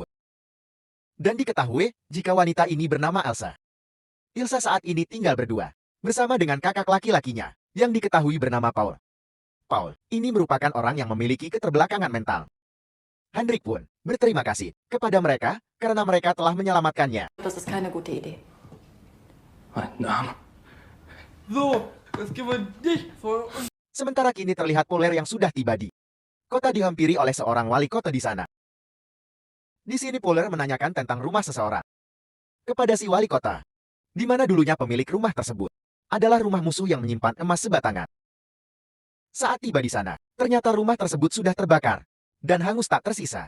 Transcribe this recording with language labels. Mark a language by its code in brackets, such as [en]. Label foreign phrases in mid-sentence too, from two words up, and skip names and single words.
[id] Dan diketahui jika wanita ini bernama Elsa. Elsa saat ini tinggal berdua bersama dengan kakak laki-lakinya yang diketahui bernama Paul. Paul ini merupakan orang yang memiliki keterbelakangan mental. Henrik pun berterima kasih kepada mereka karena mereka telah menyelamatkannya. [de] Das ist keine gute Idee. Mein Name. So, es gibt dich vor uns. [id] Sementara kini terlihat Poller yang sudah tiba di kota, dihampiri oleh seorang wali kota di sana. Di sini Poller menanyakan tentang rumah seseorang kepada si wali kota, di mana dulunya pemilik rumah tersebut adalah rumah musuh yang menyimpan emas sebatangan. Saat tiba di sana, ternyata rumah tersebut sudah terbakar dan hangus tak tersisa.